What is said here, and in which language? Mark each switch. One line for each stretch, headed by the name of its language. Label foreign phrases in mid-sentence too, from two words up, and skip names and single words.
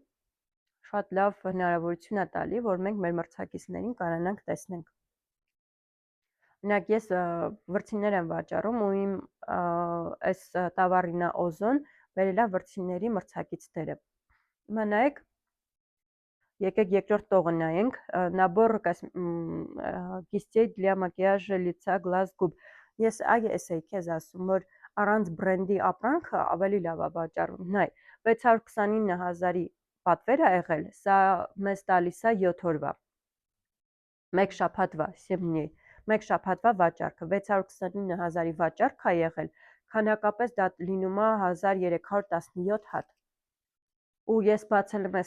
Armenian: ասել, շատ լավ հնարավորություն է տալի, որ մենք մեր մրցակիցներին կարողանանք տեսնենք։ Օրինակ ես վրձիններ եմ վաճառում ու իմ այս տավարինա օզոն բերել է վրձինների մրցակիցները։ Հիմա նայեք, եկեք երկրորդ տողը նայենք,
Russian: набор кистей для макияжа лица глаз губ։
Armenian: Ես էի քեզ ասում, որ առանց բրենդի ապրանքը ավելի լավ է վաճառվում։ Նայ, 629,000-ի պատվեր ա եղել, սա մեզ տալիս է 7 օրվա։ Մեկ շաբաթվա, 7 дней, մեկ շաբաթվա վաճառքը 629,000-ի վաճառք ա եղել, քանակապես դա լինում է 1317 հատ։ Ու ես բացել եմ